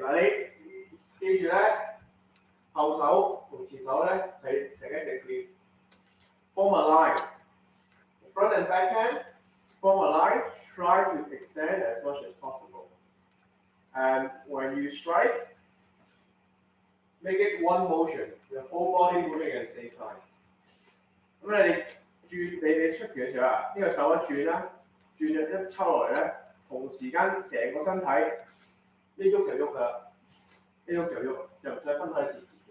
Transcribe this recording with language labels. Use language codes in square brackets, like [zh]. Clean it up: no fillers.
[yue] 嗱，你記住咧，後手同前手咧係成一直線。 [en] Form a line. Front and back hand, form a line, try to extend as much as possible. And when you strike, make it one motion, the whole body moving at the same time. [yue] 咁你出拳嘅時候啊，呢個手一轉啦，轉一抽落嚟咧，同時間成個身體一喐就喐㗎啦，一喐就喐，就唔使分開節。